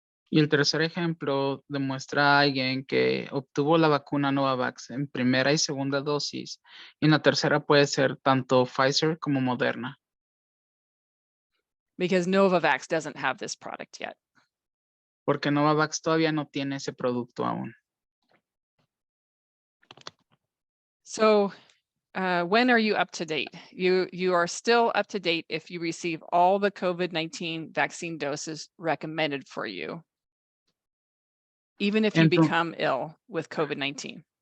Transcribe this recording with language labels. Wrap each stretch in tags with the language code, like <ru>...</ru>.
<es>Y el tercer ejemplo demuestra a alguien que obtuvo la vacuna Novavax en primera y segunda dosis. Y en la tercera puede ser tanto Pfizer como Moderna.</es> <en>Because Novavax doesn't have this product yet.</en> <es>Porque Novavax todavía no tiene ese producto aún.</es> <en>So when are you up to date? You are still up to date if you receive all the COVID-19 vaccine doses recommended for you, even if you become ill with COVID-19.</en>